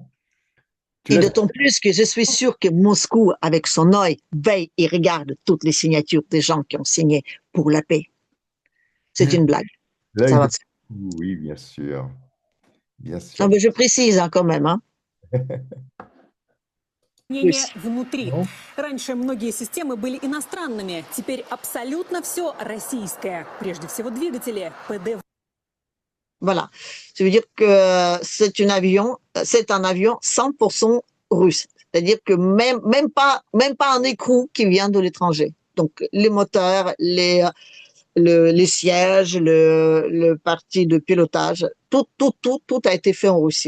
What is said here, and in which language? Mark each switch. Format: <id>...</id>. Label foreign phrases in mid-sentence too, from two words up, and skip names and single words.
<fr>Tu Et l'as d'autant plus que je suis sûr que Moscou, avec son œil, veille et regarde toutes les signatures des gens qui ont signé pour la paix. C'est une blague. Ça l'œil va. de... Oui, bien sûr. Bien Non, sûr. mais je précise hein, quand même. Hein.</fr> <ru>Мнение внутри.</ru> <fr>Non.</fr> <ru>Раньше многие системы были иностранными, теперь абсолютно все российское. Прежде всего двигатели, ПД.</ru> <fr>Voilà. Ça veut dire que c'est un avion 100% russe. C'est-à-dire que même pas un écrou qui vient de l'étranger. Donc, les moteurs, les sièges, le parti de pilotage, tout a été fait en Russie.</fr>